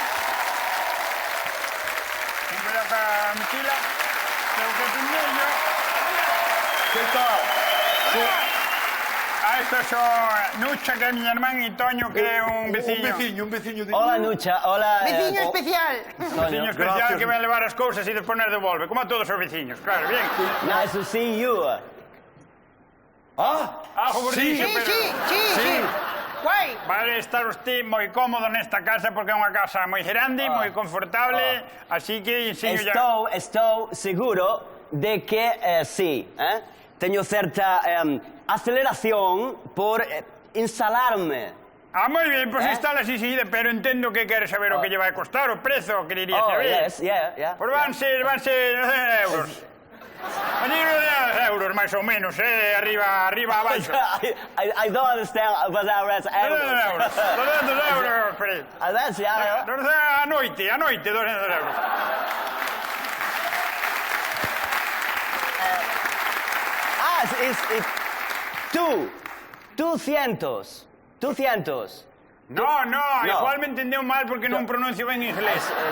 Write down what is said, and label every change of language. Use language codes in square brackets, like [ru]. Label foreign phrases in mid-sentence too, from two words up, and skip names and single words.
[es] Voy a pa mochila, tengo que tenerlo. Que tal? [gl] Esto son Nucha, que é miña irmán, e Toño, que é un veciño. Un veciño de... [es] Hola, Nucha. Hola. [gl] Veciño especial. Veciño especial [es] Gracias. [gl] que vai levar as cousas e despois nos devolve, como a todos os veciños, claro, [es] bien. [en] Nice to see you. [es] Gordillo, Sí. Sí. Guai. [gl] Vai estar usted moi cómodo nesta casa porque é unha casa moi grande, moi confortable, así que enseño ya... Estou seguro de que sí. Teño certa aceleración por instalarme. moi ben, pois instalas enseguida, pero entendo que queres saber o que lle vai costar, o prezo, que iría Oh, saber. [en] yes, yeah. [gl] Pois van ser 9 euros. Van ser 10 euros, máis ou menos, arriba, abaixo. [en] I don't understand what that was. [gl] 200 euros, Fred. [en] That's, yeah. [gl] A noite, 200 euros. [en] It's 200. [gl] No, igual me entendeu mal porque non pronuncio ben inglés.